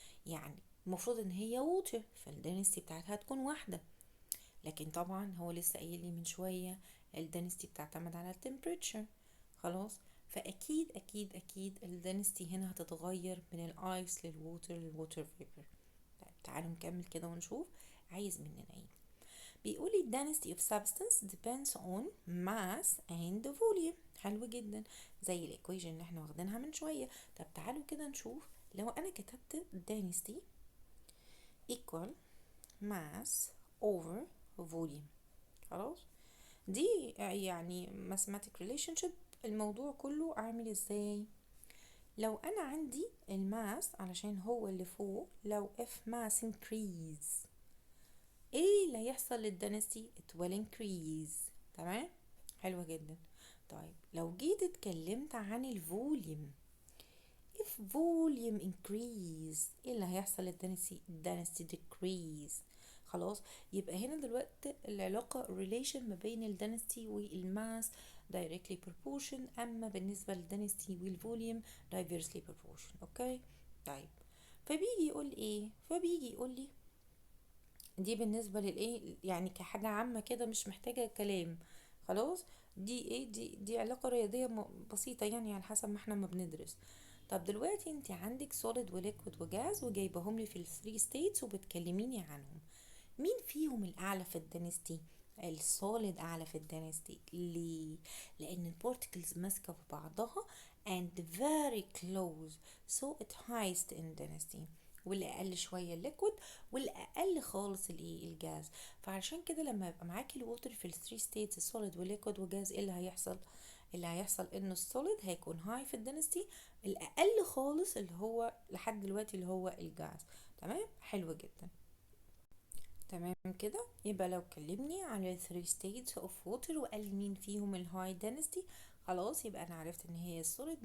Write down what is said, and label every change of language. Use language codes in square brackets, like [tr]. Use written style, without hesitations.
[ar] يعني المفروض ان هي ووتر، فالدنستي بتاعتها تكون واحدة. لكن طبعا هو لسه قايل لي من شوية الدنستي بتعتمد على التمبريتشر. خلاص، فاكيد اكيد اكيد الدنستي هنا هتتغير من الايس للووتر للووتر فيبر. طيب تعالوا نكمل كده ونشوف عايز مننا ايه. بيقول لي [en] density of substance depends on mass and volume. [ar] حلو جدا، زي الايكويشن اللي احنا واخدينها من شوية. طب تعالوا كده نشوف. لو انا كتبت [en] density equal mass over volume، [ar] خلاص، دي يعني [en] mathematic relationship. [ar] الموضوع كله عامل ازاي؟ لو انا عندي الماس علشان هو اللي فوق، لو [en] if mass increase [ar] ايه اللي هيحصل للدنسي؟ [en] it will increase. [ar] تمام، حلوة جدا. طيب لو جيت اتكلمت عن الفوليوم، [en] if volume increase [ar] ايه اللي هيحصل للدنسي؟ [en] density decrease. [ar] خلاص، يبقى هنا دلوقتي العلاقة relation ما بين الدنسي والماس directly proportion، اما بالنسبة للدنسي والفوليوم diversely proportion. اوكي. طيب فبيجي يقول ايه؟ فبيجي يقول لي دي بالنسبة للايه، يعني كحاجة عامة كده مش محتاجة كلام. خلاص، دي ايه، دي علاقة رياضية بسيطة، يعني على حسب ما احنا ما بندرس. طب دلوقتي انت عندك سوليد وليكويد وجاز، وجايبهم لي في الثري ستيتس وبتكلميني عنهم. مين فيهم الاعلى في الدنستي؟ السوليد اعلى في الدنستي. ليه؟ لان البارتكلز ماسكه في بعضها [en] and very close so it highest in density. [ar] واللي اقل شويه الليكويد، والاقل خالص الايه، الجاز. فعشان كده لما يبقى معاكي الووتر في الثري ستيتس السوليد والليكويد وجاز، ايه اللي هيحصل؟ اللي هيحصل انه السوليد هيكون هاي في الدنستي، الاقل خالص اللي هو لحد دلوقتي اللي هو الجاز. تمام، حلو جدا. تمام كده، يبقى لو كلمني عن ال [en] 3 states of water [ar] وقال لي مين فيهم الهاي density، خلاص يبقى انا عرفت ان هي السوليد.